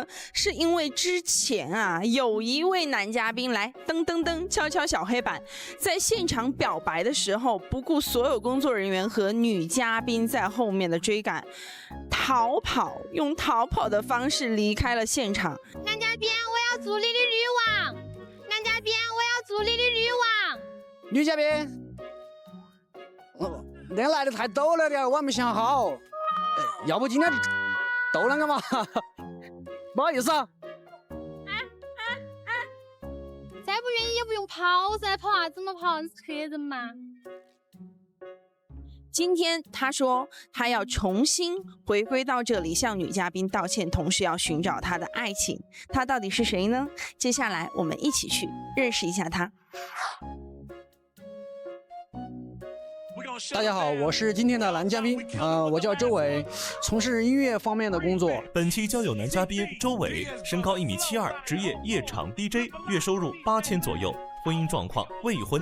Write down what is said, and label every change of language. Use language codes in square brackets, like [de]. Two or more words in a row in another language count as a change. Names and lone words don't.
[zh] 是因為之前有一位男嘉賓來噔噔噔敲敲小黑板，在現場表白的時候，不顧所有工作人員和女嘉賓在後面的追趕，用逃跑的方式離開了現場。男嘉賓，我要做你的女王。男嘉賓，我要做你的女王。女嘉賓。那個來的太陡了點，我還沒想好。要不今天鬥兩個嘛？ 不好意思啊。再不願意也不用跑噻，跑啥子嘛跑？是客人嘛。今天他說他要重新回歸到這裡，向女嘉賓道歉，同時要尋找他的愛情。他到底是誰呢？接下來我們一起去認識一下他。大家好，我是今天的男嘉賓，我叫周偉，從事音樂方面的工作。本期交友男嘉賓周偉，身高1.72米，職業夜場 DJ， 月收入8000左右，婚姻狀況未婚。